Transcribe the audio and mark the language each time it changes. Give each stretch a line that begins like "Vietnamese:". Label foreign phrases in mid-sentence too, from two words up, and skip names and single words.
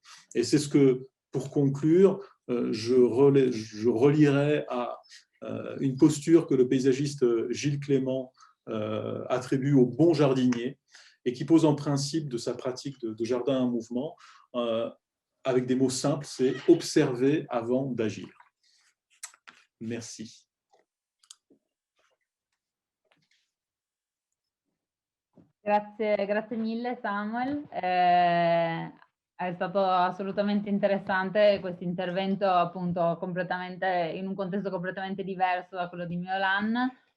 French: Et c'est ce que, pour conclure, je relierai à une posture que le paysagiste Gilles Clément attribue au bon jardinier et qui pose en principe de sa pratique de jardin en mouvement avec des mots simples, c'est observer avant d'agir. Merci.
Italian: Grazie mille Samuel, è stato assolutamente interessante questo intervento, appunto completamente in un contesto completamente diverso da quello di Miolan,